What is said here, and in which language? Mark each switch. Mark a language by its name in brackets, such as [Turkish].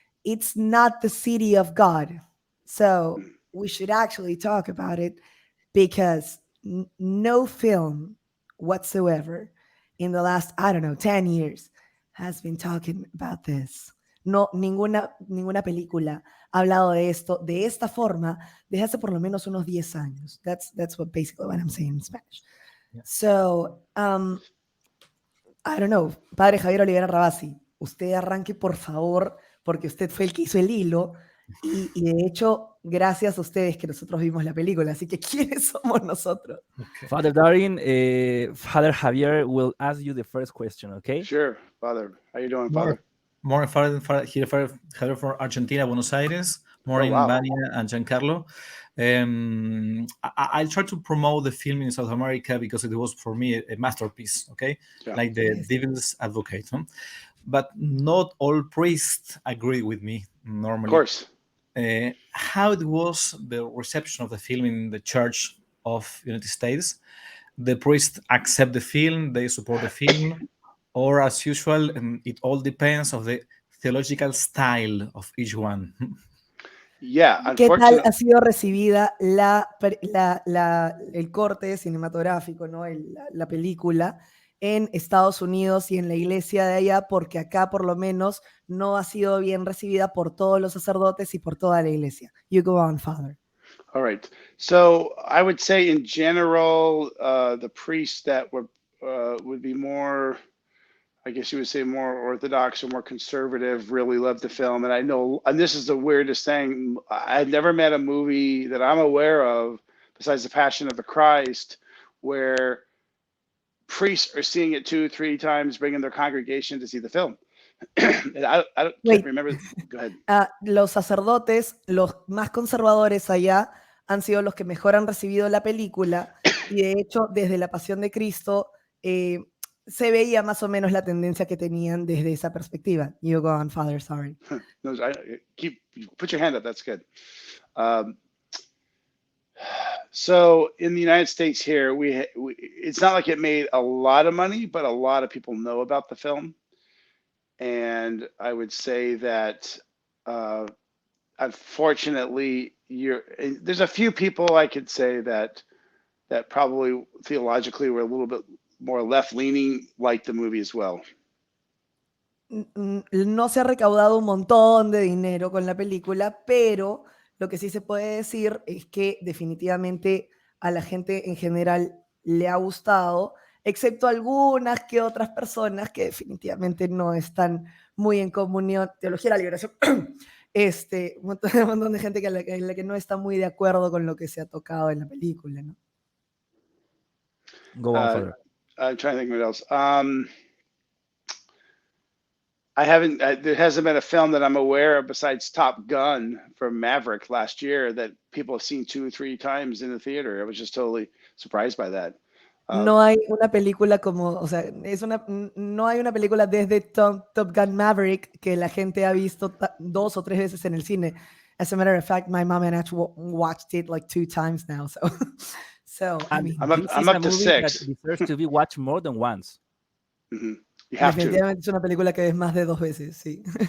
[English] It's not the city of God. So we should actually talk about it because no film whatsoever in the last, 10 years has been talking about this. [Spanish] No, ninguna película ha hablado de esto de esta forma desde hace por lo menos unos 10 años. [English] That's what basically what I'm saying in Spanish. Yeah. So, I don't know, [Spanish] Padre Javier Olivera Rabasi, usted arranque por favor, porque usted fue el que hizo el hilo y de hecho, gracias a ustedes que nosotros vimos la película, así que ¿quiénes somos nosotros? [English] Okay. Father Darin, Father Javier will ask you the first question, okay? Sure, Father. How you doing, Father? Father Javier from Argentina, Buenos Aires. Morning, Vania and Giancarlo. I try to promote the film in South America because it was for me a masterpiece, okay? Yeah. Like the Devil's Advocate. Huh? But not all priests agree with me normally. Of course. How it was the reception of the film in the Church of United States? The priests accept the film, they support the film, or as usual, it all depends on the theological style of each one. Yeah, [Spanish] ¿Qué tal ha sido recibida el corte cinematográfico, ¿no? La película en Estados Unidos y en la iglesia de allá? Porque acá por lo menos no ha sido bien recibida por todos los sacerdotes y por toda la iglesia. [English] You go on, Father. All right. So I would say in general, the priests that would be more, I guess you would say more orthodox or more conservative, really loved the film. And I know, and this is the weirdest thing, I've never met a movie that I'm aware of, besides The Passion of the Christ, where priests are seeing it 2-3 times, bringing their congregation to see the film. I can't remember. Go ahead. [Spanish] Los sacerdotes, los más conservadores allá, han sido los que mejor han recibido la película, y de hecho, desde La Pasión de Cristo, se veía más o menos la tendencia que tenían desde esa perspectiva. [English] You go on, Father, sorry. No, put your hand up, that's good. So in the United States here, it's not like it made a lot of money, but a lot of people know about the film. And I would say that, unfortunately, there's a few people I could say that probably theologically were a little bit more left-leaning, like the movie as well. [Spanish] No se ha recaudado un montón de dinero con la película, pero lo que sí se puede decir es que definitivamente a la gente en general le ha gustado, excepto algunas que otras personas que definitivamente no están muy en comunión. Teología de la liberación. Un montón de gente la que no está muy de acuerdo con lo que se ha tocado en la película, ¿no? [English] Go on, Father. I'm trying to think what else. I haven't. There hasn't been a film that I'm aware of besides Top Gun from Maverick last year that people have seen 2 or 3 times in the theater. I was just totally surprised by that. No hay una película como, o sea, no hay una película desde Top Gun Maverick que la gente ha visto 2 o 3 veces en el cine. As a matter of fact, my mom and I watched it like 2 times now. So I mean, I'm up This is to a movie 6. that deserves to be watched more than once. You have to. [Spanish] definitivamente es una película que ves más de 2 veces, sí.